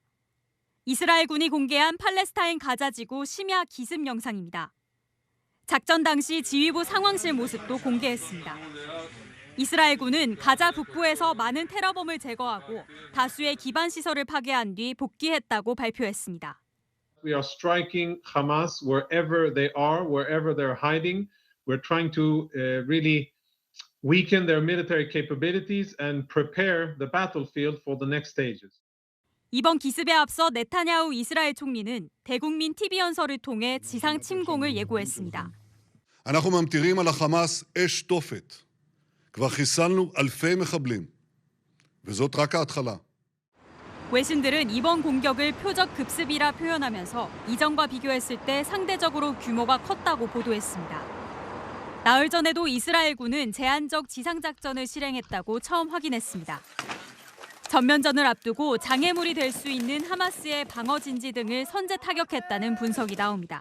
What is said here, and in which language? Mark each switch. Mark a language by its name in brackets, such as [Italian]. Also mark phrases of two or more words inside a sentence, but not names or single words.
[Korean] 이스라엘군이 공개한 팔레스타인 가자지구 심야 기습 영상입니다. 작전 당시 지휘부 상황실 모습도 공개했습니다. 이스라엘군은 가자 북부에서 많은 테러범을 제거하고 다수의 기반 시설을 파괴한 뒤 복귀했다고 발표했습니다. [English] We are striking Hamas wherever they are, wherever they're hiding. We're trying to really weaken their military capabilities and prepare the battlefield for the next stages. [Korean] 이번 기습에 앞서 네타냐후 이스라엘 총리는 대국민 TV 연설을 통해 지상 침공을 예고했습니다. [Hebrew] אנחנו ממטירים על החמאס אש תופת. כבר חיסלנו אלפי מחבלים. וזאת רק ההתחלה. [Korean] 외신들은 이번 공격을 표적 급습이라 표현하면서 이전과 비교했을 때 상대적으로 규모가 컸다고 보도했습니다. 나흘 전에도 이스라엘군은 제한적 지상작전을 실행했다고 처음 확인했습니다. 전면전을 앞두고 장애물이 될 수 있는 하마스의 방어진지 등을 선제 타격했다는 분석이 나옵니다.